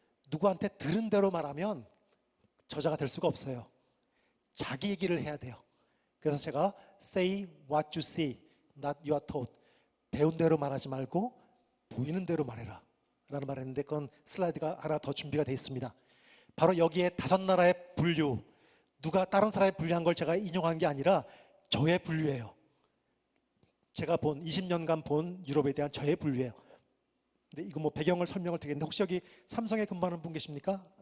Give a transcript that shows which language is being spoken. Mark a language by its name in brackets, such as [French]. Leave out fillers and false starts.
[Korean] 누구한테 들은 대로 말하면 저자가 될 수가 없어요. 자기 얘기를 해야 돼요. 그래서 제가 [English] say what you see, not you are told. [Korean] 배운 대로 말하지 말고 보이는 대로 말해라 라는 말을 했는데, 그건 슬라이드가 하나 더 준비가 되어 있습니다. 바로 여기에 5나라의 분류, 누가 다른 사람이 분류한 걸 제가 인용한 게 아니라 저의 분류예요. 제가 20년간 본 유럽에 대한 저의 분류예요. 근데 이거 뭐 배경을 설명을 드리겠는데, 혹시 여기 삼성에 근무하는 분 계십니까?